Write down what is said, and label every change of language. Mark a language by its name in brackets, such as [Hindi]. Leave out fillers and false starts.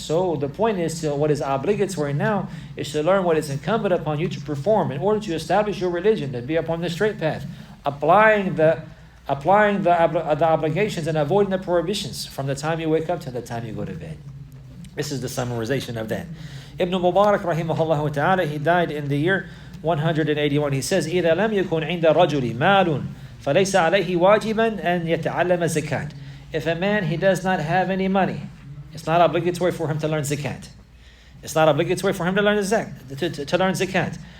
[English] So the point is, to what is obligatory now is to learn what is incumbent upon you to perform in order to establish your religion, to be upon the straight path, applying the obligations and avoiding the prohibitions from the time you wake up to the time you go to bed. This is the summarization of that. Ibn Mubarak rahimahullah ta'ala, he died in the year 181. He says, [Arabic] إِذَا لَمْ يَكُنْ عِنْدَ الرَّجُلِ مَالٌ فَلَيْسَ عَلَيْهِ وَاجِبًا أَنْ يَتَعَلَّمَ الزَّكَاةِ. [English] If a man, he does not have any money, it's not obligatory for him to learn zakat. It's not obligatory for him to learn to learn zakat.